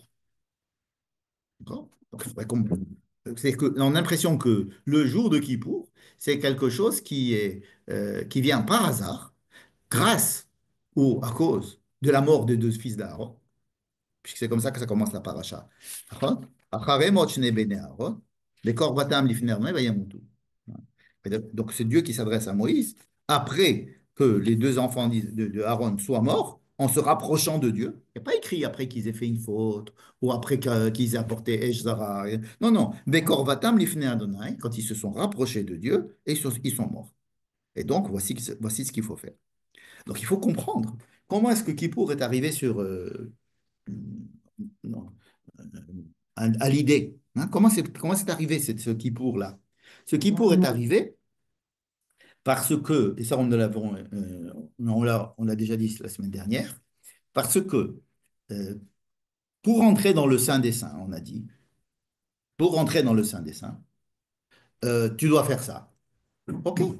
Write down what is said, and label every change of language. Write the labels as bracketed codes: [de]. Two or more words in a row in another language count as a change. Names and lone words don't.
[fr] D'accord? Donc, il faudrait c'est que, on a l'impression que le jour de Kippour, c'est quelque chose qui vient par hasard, grâce ou à cause de la mort des deux fils d'Aaron, puisque c'est comme ça que ça commence la paracha. [he] נכון? אחרי מות שני בני אהרון, בקרבתם לפני אדוני וימותו. [fr] Donc c'est Dieu qui s'adresse à Moïse après que les deux enfants de Aaron soient morts, en se rapprochant de Dieu. Il n'y a pas écrit après qu'ils aient fait une faute ou après qu'ils aient apporté Eshzara. Non, non. [he] בקרבתם לפני אדוני, [fr] quand ils se sont rapprochés de Dieu et ils sont morts. Et donc, voici ce qu'il faut faire. Donc, il faut comprendre comment est-ce que Kippour est arrivé sur, non, à l'idée. Hein. Comment c'est arrivé ce Kippour-là? Ce Kippour est arrivé parce que, et ça on l'a déjà dit la semaine dernière, parce que euh, pour entrer dans le Saint des Saints, on a dit, pour entrer dans le Saint des Saints, tu dois faire ça.